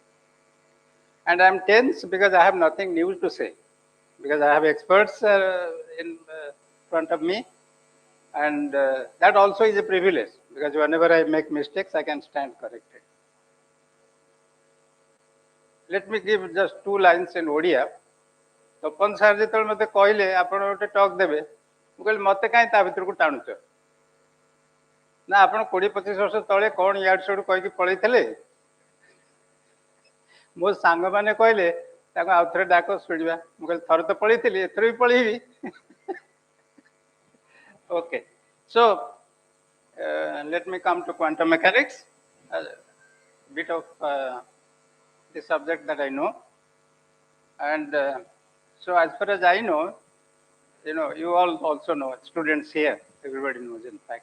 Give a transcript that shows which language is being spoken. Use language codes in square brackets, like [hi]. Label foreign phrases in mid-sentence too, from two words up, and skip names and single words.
[en] And I'm tense because I have nothing new to say, because I have experts in front of me, and that also is a privilege, because whenever I make mistakes, I can stand corrected. Let me give just two lines in Odia. [or] ତପନ ସାର୍ ଯେତେବେଳେ ମୋତେ କହିଲେ ଆପଣ ଗୋଟେ ଟକ୍ ଦେବେ, ମୁଁ କହିଲି ମୋତେ କାହିଁ ତା ଭିତରକୁ ଟାଣୁଛ? ନା ଆପଣ 20-25 ବର୍ଷ ତଳେ କ'ଣ ଇଆଡୁ ସିଆଡୁ କହିକି ପଳେଇଥିଲେ? ମୋ ସାଙ୍ଗମାନେ କହିଲେ ତାକୁ ଆଉ ଥରେ ଡାକ ଶୁଣିବା। ମୁଁ କହିଲି ଥରେ ତ ପଳେଇଥିଲି, ଏଥର ବି ପଳେଇବି। [en] Okay, so let me come to quantum mechanics, a bit of the subject that I know. And so as far as I know, you all also know, students here, everybody knows in fact.